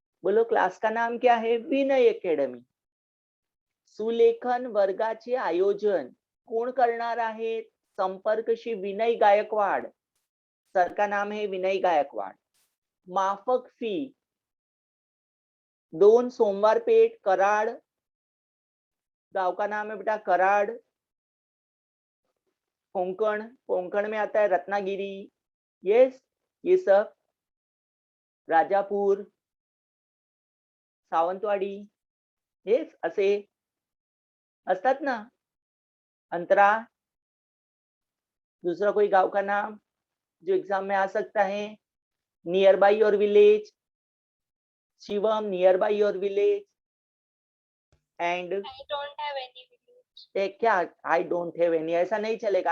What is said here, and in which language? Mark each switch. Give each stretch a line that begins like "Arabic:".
Hindi: बोलो क्लास का नाम क्या है विनय एकेडमी.
Marathi: सुलेखन वर्गाचे आयोजन कोण करणार आहेत संपर्कशी विनय गायकवाड
Hindi: सर का नाम है विनय गायकवाड.
Marathi: माफक फी
Hindi: 2 सोमवार पेठ कराड. गांव का नाम है बेटा कराड. कोंकण, कोंकण में आता है रत्नागिरी. यस, ये सब.
Marathi: राजापूर, सावंतवाडी, हेच असे असतात ना.
Hindi: अंतरा, दूसरा कोई गांव का नाम जो एग्जाम में आ सकता है.
English: Near by your village. Shivam, near by your village. And I don't have any village.
Hindi: क्या
English: I don't have any,
Hindi: ऐसा नहीं चलेगा.